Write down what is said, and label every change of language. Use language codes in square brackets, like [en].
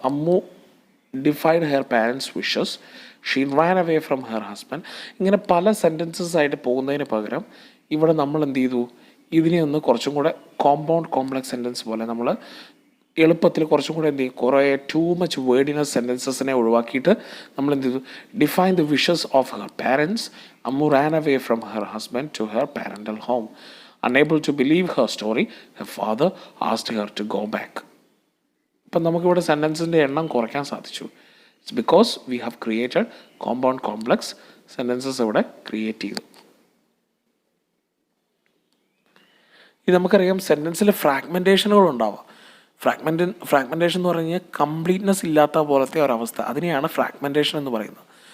[en] Ammu defied her parents' wishes. She ran away from her husband. [ml] ഇങ്ങനെ പല sentences ആയിട്ട് പോകുന്നതിന് പകരം ഇവിടെ നമ്മൾ എന്ത് ചെയ്തു, ഇതിനെ ഒന്ന് കുറച്ചും കൂടെ കോമ്പൗണ്ട് കോംപ്ലക്സ് സെൻറ്റൻസ് പോലെ നമ്മൾ എളുപ്പത്തിൽ കുറച്ചും കൂടെ എന്ത് ചെയ്യും, കുറേ ടൂ മച്ച് വേർഡിനസ് സെൻറ്റൻസസിനെ ഒഴിവാക്കിയിട്ട് നമ്മൾ എന്ത് ചെയ്തു, [en] Define the wishes of her parents. Ammu ran away from her husband to her parental home. Unable to believe her story, her father asked her to go back. [ml] ഇപ്പം നമുക്കിവിടെ സെൻറ്റൻസിൻ്റെ എണ്ണം കുറയ്ക്കാൻ സാധിച്ചു. [en] it's because we have created compound complex sentences [ml] ഇവിടെ create ചെയ്തു. ഇത് നമുക്കറിയാം സെൻറ്റൻസിൽ ഫ്രാഗ്മെൻറ്റേഷനുകൾ ഉണ്ടാവാം. ഫ്രാഗ്മെൻറ്റേഷൻ എന്ന് പറഞ്ഞു കഴിഞ്ഞാൽ കംപ്ലീറ്റ്നെസ് ഇല്ലാത്ത പോലത്തെ ഒരവസ്ഥ, അതിനെയാണ് ഫ്രാഗ്മെൻറ്റേഷൻ എന്ന് പറയുന്നത്.